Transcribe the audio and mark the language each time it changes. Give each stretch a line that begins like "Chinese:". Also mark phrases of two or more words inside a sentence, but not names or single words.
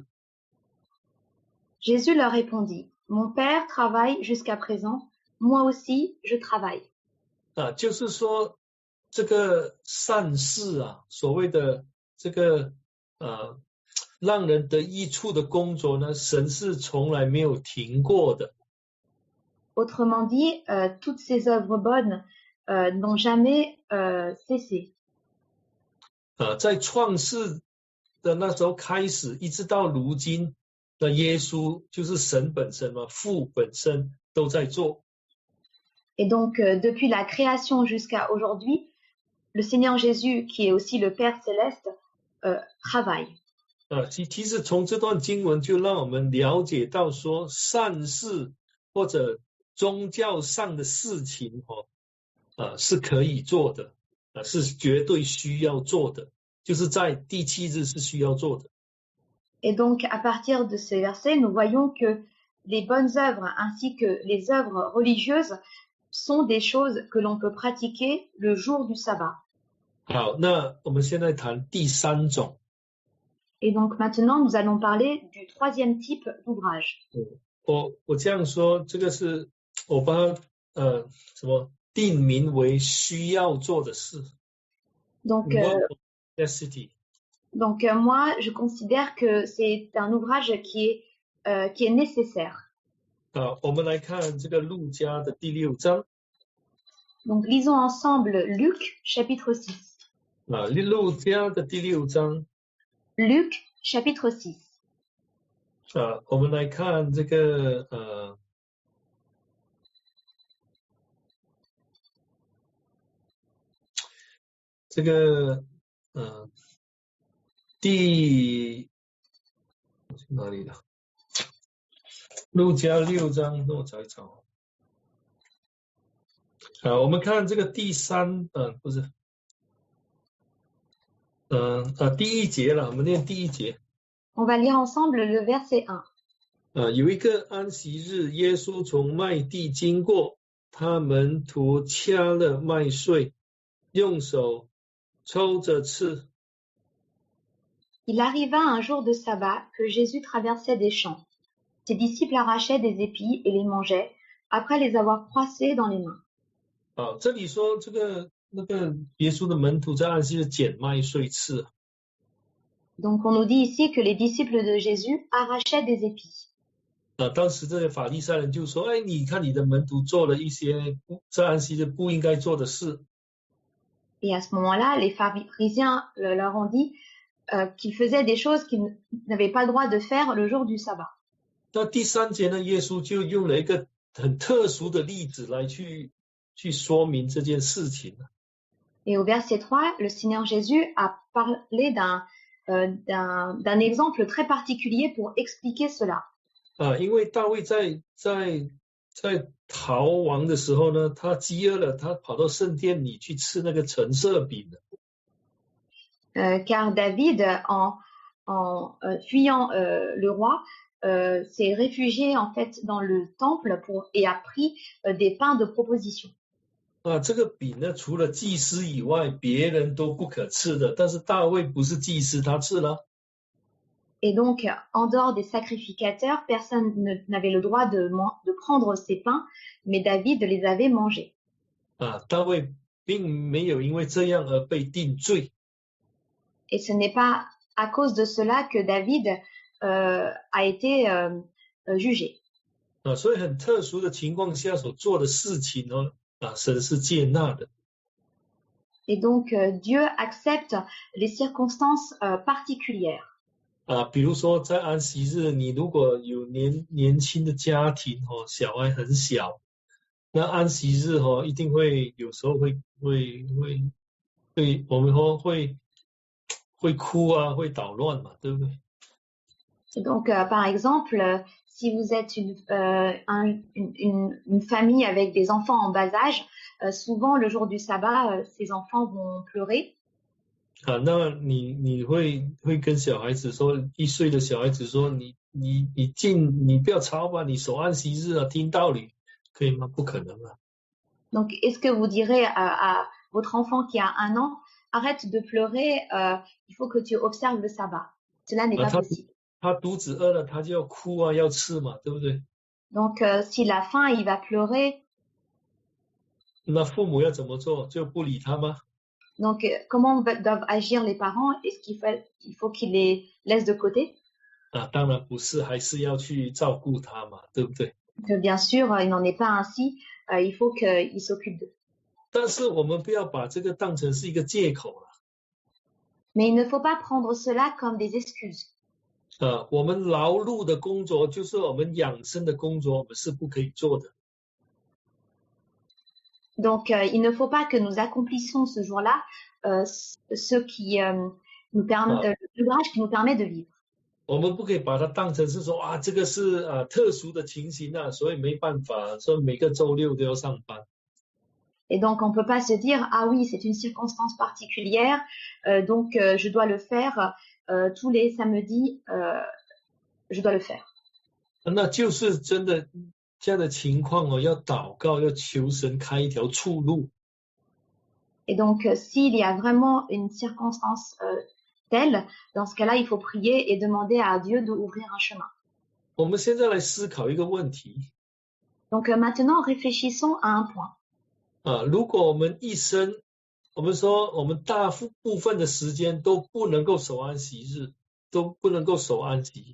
French: Jésus leur répondit, mon Père travaille jusqu'à présent, moi aussi je travaille.
Chinese: 就是说这个善事所谓的这个让人得益处的工作呢，神是从来没有停过的。
French: Autrement dit, toutes ces œuvres bonnes n'ont jamais cessé.
Chinese: 在创世的那时候开始，一直到如今，那耶稣就是神本身父本身都在做。
French: Et donc, depuis la création jusqu'à aujourd'hui, le Seigneur Jésus, qui est aussi le Père céleste, travaille.
Chinese: 其实从这段经文就让我们了解到说，善事或者宗教上的事情是可以做的，是绝对需要做的，就是在第7日是需要做的。
French: Et donc, à partir de ces versets, nous voyons que les bonnes œuvres ainsi que les œuvres religieuses sont des choses que l'on peut pratiquer le jour du sabbat.
Chinese: 好，那我们现在谈第3种。
French: Et donc maintenant, nous allons parler du 3e type d'ouvrage.
Chinese: 我这样说，这个是我把它定名为需要做的事。
French: Donc, moi, je considère que c'est un ouvrage qui est nécessaire.
Chinese: 我们来看这个路加的第6章。
French: Donc, lisons ensemble Luc, chapitre 6.
Chinese: 路加的第6章。
French: Luc, chapitre 6.
Chinese: 我们来看这个哪里了？路加6章，那我找一找。我们看这个第3，不是，第1节了，我们念第1节。
French: On va lire ensemble le verset 1.
Chinese: 有一个安息日，耶稣从麦地经过，他门徒掐了麦穗，用手抽着吃。
French: Il arriva un jour de sabbat que Jésus traversait des champs. Ses disciples arrachaient des épis et les mangeaient, après les avoir froissés dans les mains.
Chinese: 这里说那个耶稣的门徒在安息日捡麦穗吃。
French: Donc on nous dit ici que les disciples de Jésus arrachaient des épis.
Chinese: 当时这些法利赛人就说：“哎，你看你的门徒做了一些在安息日不应该做的事。”
French: Et à ce moment-là, les pharisiens leur ont dit qu'ils faisaient des choses qu'ils n'avaient pas le droit de faire le jour du sabbat.
Chinese: 那第3节呢，耶稣就用了一个很特殊的例子来去说明这件事情。
French: Et au verset 3, le Seigneur Jésus a parlé d'un exemple très particulier pour expliquer cela.
Chinese: 因为大卫在逃亡的时候呢，他饥饿了，他跑到圣殿里去吃那个陈设饼的。
French: Car David, en fuyant le roi, s'est réfugié en fait dans le temple et a pris des pains de proposition.
Chinese: 这个饼呢，除了祭司以外，别人都不可吃的。但是大卫不是祭司，他吃了。
French: Et donc, en dehors des sacrificateurs, personne n'avait le droit de prendre ces pains, mais David les avait mangés.
Chinese: 大卫并没有因为这样而被定罪。
French: Et ce n'est pas à cause de cela que David a été jugé.
Chinese: 所以很特殊的情况下所做的事情呢，神是接纳的。
French: Et donc, Dieu accepte les circonstances particulières.
Chinese: 比如说在安息日，你如果有年轻的家庭小孩很小，那安息日一定会有时候会我们会哭啊，会捣乱嘛，对不对？
French: Et donc, par exemple, si vous êtes une famille avec des enfants en bas âge, souvent le jour du sabbat, ces enfants vont pleurer.
Chinese: 那你会跟小孩子说，1岁的小孩子说，你不要吵吧，你守安息日啊，听道理，可以吗？不可能啊。
French: Donc, est-ce que vous direz à votre enfant qui a 1 an, arrête de pleurer, il faut que tu observes le sabbat. Cela n'est pas possible.
Chinese: 他肚子饿了，他就要哭啊，要吃嘛，对不对？
French: Donc, s'il a faim, il va pleurer.
Chinese: 那父母要怎么做？就不理他吗？
French: Donc, comment doivent agir les parents? Est-ce qu'il faut qu'ils les laissent de côté?
Chinese: 当然不是，还是要去照顾他嘛，对不对？
French: Bien sûr, il n'en est pas ainsi. Il faut qu'il s'occupe d'eux.
Chinese: 但是我们不要把这个当成是一个借口了。
French: Mais il ne faut pas prendre cela comme des excuses.
Chinese: 我们劳碌的工作，就是我们养生的工作，我们是不可以做的。
French: Donc, il ne faut pas que nous accomplissions ce jour-là ce qui nous permet, l'ouvrage qui nous permet de vivre.
Chinese: 我们不可以把它当成是说这个是特殊的情形所以没办法，说每个周6都要上班。
French: Et donc, on peut pas se dire, ah oui, c'est une circonstance particulière, donc je dois le faire tous les samedis, je dois le faire.
Chinese: 那就是真的这样的情况哦，要祷告，要求神开一条出路。
French: Et donc, s'il y a vraiment une circonstance telle, dans ce cas-là, il faut prier et demander à Dieu d'ouvrir un chemin.
Chinese: 我们现在来思考一个问题。
French: Donc maintenant, réfléchissons à un point.
Chinese: 如果我们一生，我们说我们大部分的时间都不能够守安息日，都不能够守安息。